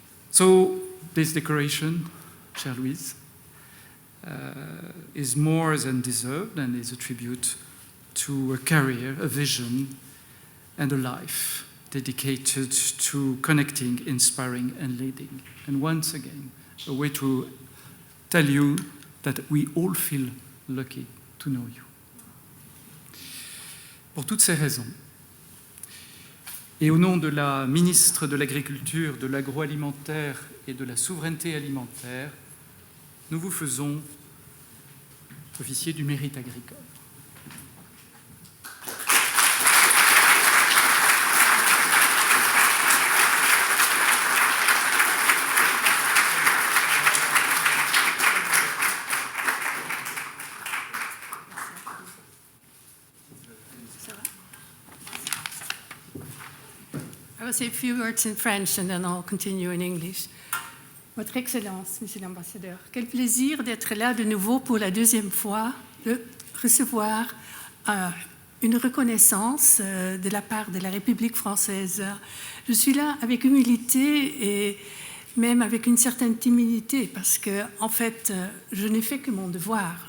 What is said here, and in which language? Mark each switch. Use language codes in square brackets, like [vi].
[en] So this decoration, chère Louise, is more than deserved and is a tribute to a career, a vision, and a life dedicated to connecting, inspiring, and leading. And once again, a way to tell you that we all feel lucky to know you. [fr] Pour toutes ces raisons, et au nom de la ministre de l'Agriculture, de l'Agroalimentaire et de la Souveraineté alimentaire, nous vous faisons officier du mérite agricole. [en] I will say a few words in French and then I'll continue in English. [fr] Votre Excellence, Monsieur l'Ambassadeur, quel plaisir d'être là de nouveau pour la deuxième fois, de recevoir une reconnaissance de la part de la République française. Je suis là avec humilité et même avec une certaine timidité parce que, en fait, je n'ai fait que mon devoir.